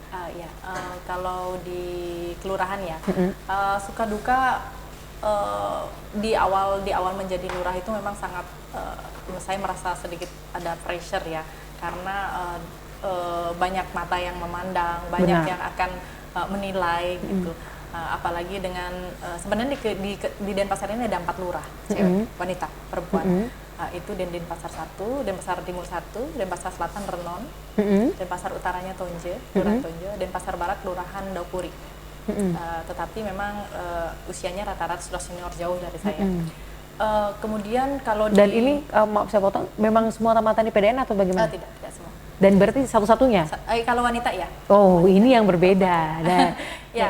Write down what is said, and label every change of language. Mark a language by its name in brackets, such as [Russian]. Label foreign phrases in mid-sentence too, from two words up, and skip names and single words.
[Indonesian] Kalau di kelurahan ya, suka duka di awal menjadi lurah itu memang sangat saya merasa sedikit ada pressure ya, karena banyak mata yang memandang, banyak yang akan menilai gitu. Apalagi dengan sebenarnya di Denpasar ini ada 4 lurah, cewek, wanita, perempuan. Itu Denpasar 1, Denpasar Timur 1, Denpasar Selatan Renon, Denpasar Utaranya Tonje, Kelurahan Tonje, Denpasar Barat Kelurahan Daupuri. Tetapi memang usianya rata-rata sudah senior jauh dari saya. Kemudian kalau Dan ini maaf saya potong, memang semua tamatan di PDN atau bagaimana? tidak semua. Dan berarti satu-satunya? Kalau wanita ya. Oh, ini yang berbeda. Nah, ya,